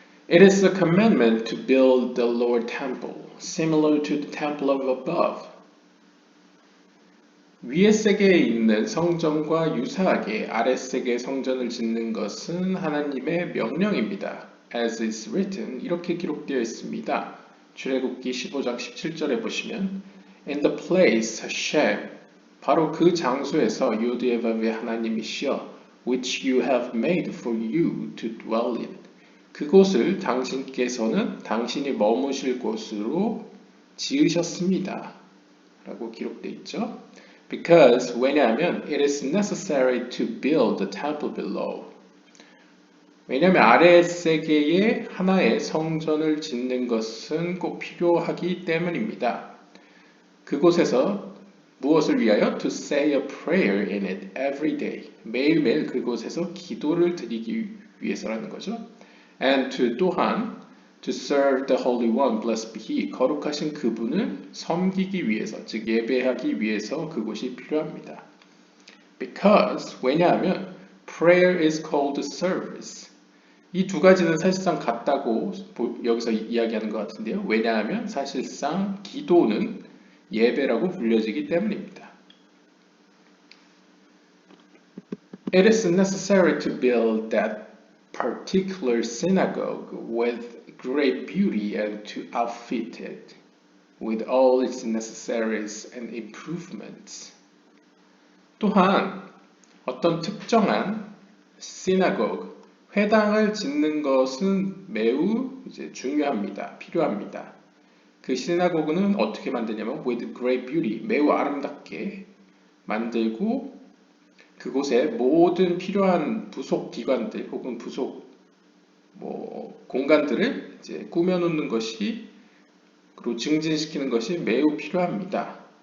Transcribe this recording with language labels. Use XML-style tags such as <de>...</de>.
<en>It is a commandment to build the lower temple, similar to the temple of above.</en> <ko>위의 세계에 있는 성전과 유사하게 아래 세계의 성전을 짓는 것은 하나님의 명령입니다.</ko> <en>As is written,</en> <ko>이렇게 기록되어 있습니다. 출애굽기 15장 17절에 보시면</ko> <en>In the place Hashem,</en> <ko>바로 그 장소에서 유드예바의 하나님이시여</ko> <en>which you have made for you to dwell in.</en> <ko>그곳을 당신께서는 당신이 머무실 곳으로 지으셨습니다. 라고 기록되어 있죠.</ko> <en>Because</en> <ko>왜냐하면</ko> <en>it is necessary to build the temple below.</en> <ko>왜냐하면 아래 세계에 하나의 성전을 짓는 것은 꼭 필요하기 때문입니다. 그곳에서 무엇을 위하여?</ko> <en>To say a prayer in it every day.</en> <ko>매일매일 그곳에서 기도를 드리기 위해서라는 거죠. And 또한</ko> <en>to serve the Holy One, blessed be He,</en> <ko>거룩하신 그분을 섬기기 위해서, 즉 예배하기 위해서 그곳이 필요합니다.</ko> <en>Because</en> <ko>왜냐하면</ko> <en>prayer is called service.</en> <ko>이 두 가지는 사실상 같다고 여기서 이야기하는 것 같은데요. 왜냐하면 사실상 기도는 예배라고 불려지기 때문입니다.</ko> <en>It is necessary to build that particular synagogue with great beauty and to outfit it with all its necessaries and improvements.</en> <ko>또한 어떤 특정한 synagogue, 회당을 짓는 것은 매우 중요합니다. 필요합니다. 그 시나고그는 어떻게 만드냐면</ko> <en>with great beauty,</en> <ko>매우 아름답게 만들고 그곳에 모든 필요한 부속 기관들 혹은 부속 공간들을 이제 꾸며놓는 것이 그리고 증진시키는 것이 매우 필요합니다.</ko>